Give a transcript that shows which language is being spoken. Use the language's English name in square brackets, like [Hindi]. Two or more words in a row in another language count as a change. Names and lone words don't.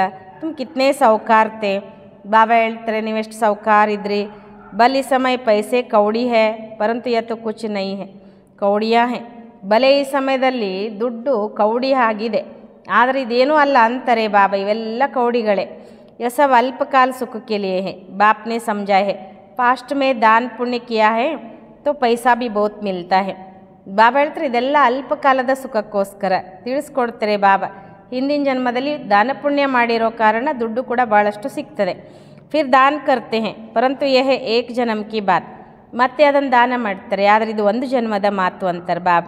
[Hindi] तुम कितने सौकार थे. [Kannada] ಬಾಬಾ ಹೇಳ್ತಾರೆ ನೀವೆಷ್ಟು ಸೌಕಾರ ಇದ್ರಿ. [Hindi] बल इस समय पैसे कौड़ी है परंतु या तो कुछ नहीं है, कौड़ियां है. [Kannada] ಬಲೆ ಈ ಸಮಯದಲ್ಲಿ ದುಡ್ಡು ಕೌಡಿ ಆಗಿದೆ, ಆದರೆ ಇದೇನೂ ಅಲ್ಲ ಅಂತಾರೆ ಬಾಬಾ, ಇವೆಲ್ಲ ಕೌಡಿಗಳೇ. [Hindi] यह सब अल्पकाल सुख के लिए है, बाप ने समझा है. पास्ट में दान पुण्य किया है तो पैसा भी बहुत मिलता है. [Kannada] ಬಾಬಾ ಹೇಳ್ತಾರೆ ಇದೆಲ್ಲ ಅಲ್ಪಕಾಲದ ಸುಖಕ್ಕೋಸ್ಕರ ತಿಳಿಸ್ಕೊಡ್ತಾರೆ ಬಾಬಾ. ಹಿಂದಿನ ಜನ್ಮದಲ್ಲಿ ದಾನ ಪುಣ್ಯ ಮಾಡಿರೋ ಕಾರಣ ದುಡ್ಡು ಕೂಡ ಭಾಳಷ್ಟು ಸಿಗ್ತದೆ. [Hindi] फिर दान करते हैं परंतु यह एक जन्म की बात. [Kannada] ಮತ್ತೆ ಅದನ್ನು ದಾನ ಮಾಡ್ತಾರೆ, ಆದರೆ ಇದು ಒಂದು ಜನ್ಮದ ಮಾತು ಅಂತಾರೆ ಬಾಬಾ.